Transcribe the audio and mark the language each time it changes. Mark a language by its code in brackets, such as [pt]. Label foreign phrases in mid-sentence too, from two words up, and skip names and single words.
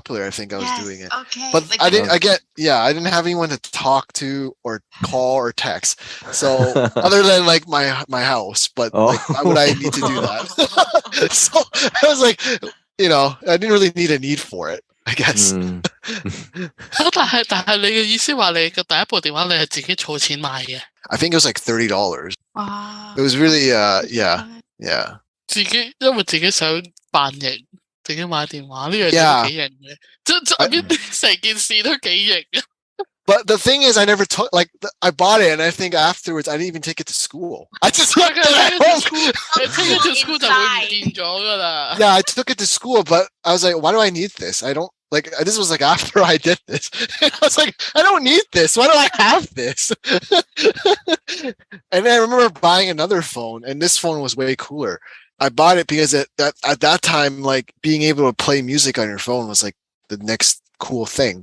[en] I think I was doing it. Okay. But I didn't have anyone to talk to or call or text. So other than like my house, but like, why would I need to do that? So I was like, I didn't really need a need for it. I guess. [yue] 但係你嘅意思話你嘅第一部電話你係自己儲錢買嘅 [en] I think it was like $30. Wow. It was really yeah. [yue] 因為自己想扮型，自己買電話呢樣嘢都幾型嘅，即成件事都幾型嘅。 [en] But the thing is, I never took I bought it, and I think afterwards I didn't even take it to school. I just took it at home. Take it to school [yue] 就會唔見咗㗎啦。 [en] Yeah, I took it to school, but I was like, why do I need this? I don't this was like after I did this. I was like, I don't need this. Why do I have this? And then I remember buying another phone, and this phone was way cooler. I bought it because at that time, like being able to play music on your phone was like the next cool thing.